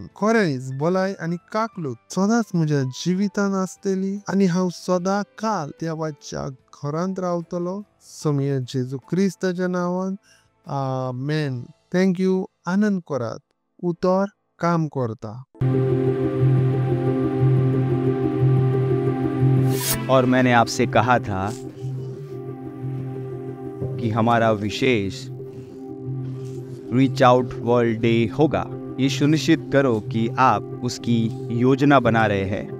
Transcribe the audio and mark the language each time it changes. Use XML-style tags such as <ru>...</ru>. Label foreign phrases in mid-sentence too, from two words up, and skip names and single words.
<kok>खरेंच भलाय आनी काकलूत सदांच म्हज्या जिवितान आसतली आनी हांव सदां काल देवाच्या घरांत रावतलो. समये जेजू क्रिस्ताच्या नावांत आमेन. थँक्यू. आनंद करात. उतर काम करता.</kok> <hi>और मैंने आपसे कहा था कि हमारा विशेष</hi> <en>reach out world day</en> <hi>होगा. ये सुनिश्चित करो कि आप उसकी योजना बना रहे हैं.</hi>